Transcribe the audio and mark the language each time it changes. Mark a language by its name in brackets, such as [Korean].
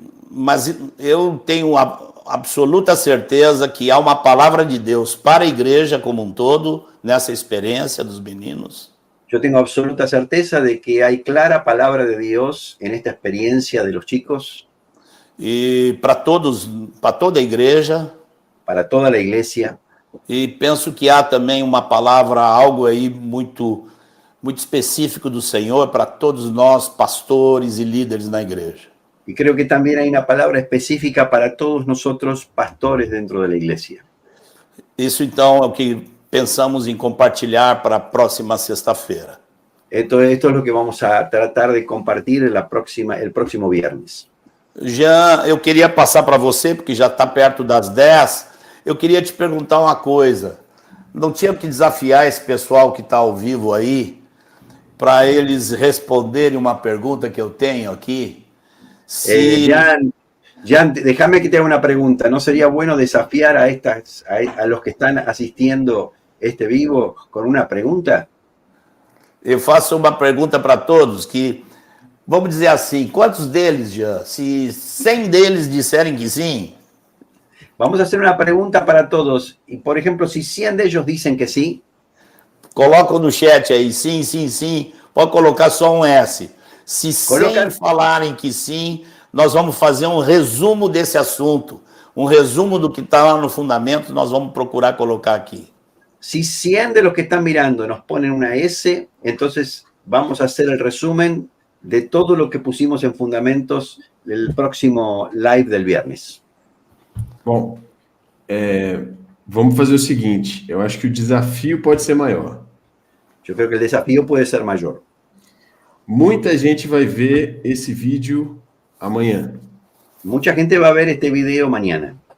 [Portuguese] Mas eu tenho absoluta certeza que há uma palavra de Deus para a igreja como um todo, nessa experiência dos meninos. [Spanish] Yo tengo absoluta certeza de que hay clara palabra de Dios en esta experiencia de los chicos. [Portuguese] E para toda a igreja. [Spanish] Para toda la iglesia. [Portuguese] E penso que há também uma palavra, algo aí muito específico do Senhor para todos nós, pastores e líderes na igreja. [Spanish] Y creo que también hay una palabra específica para todos nosotros, pastores dentro de la iglesia. [Portuguese] Isso, então, é o que pensamos em compartilhar para a próxima sexta-feira. [Spanish] Esto es lo que vamos a tratar de compartir el próximo viernes. [Portuguese] Jean, eu queria passar para você, porque já está perto das 10, eu queria te perguntar uma coisa. Não tinha que desafiar esse pessoal que está ao vivo aí, para eles responderem uma pergunta que eu tenho aqui? [Spanish] Jan, déjame que te haga una pregunta. ¿No sería bueno desafiar a los que están asistiendo este vivo con una pregunta? [Portuguese] Eu faço uma pergunta para todos, que, vamos dizer assim, quantos deles, Jean? Se 100 deles disserem que sim... [Spanish] Vamos a hacer una pregunta para todos. Y, por ejemplo, si 100 de ellos dicen que sí. [Portuguese] Coloca no chat aí, sim, sim, sim. Pode colocar só um S. Se 100 falarem que sim, nós vamos fazer um resumo desse assunto. Um resumo do que está lá no fundamento, nós vamos procurar colocar aqui. [Spanish] Si 100 de los que están mirando nos ponen una S, entonces vamos a hacer el resumen de todo lo que pusimos en fundamentos del próximo live del viernes. [Portuguese] Bom, vamos fazer o seguinte, eu acho que o desafio pode ser maior. Eu creo que o desafio pode ser maior. Muita gente vai ver esse vídeo amanhã. Muita gente vai ver este vídeo amanhã.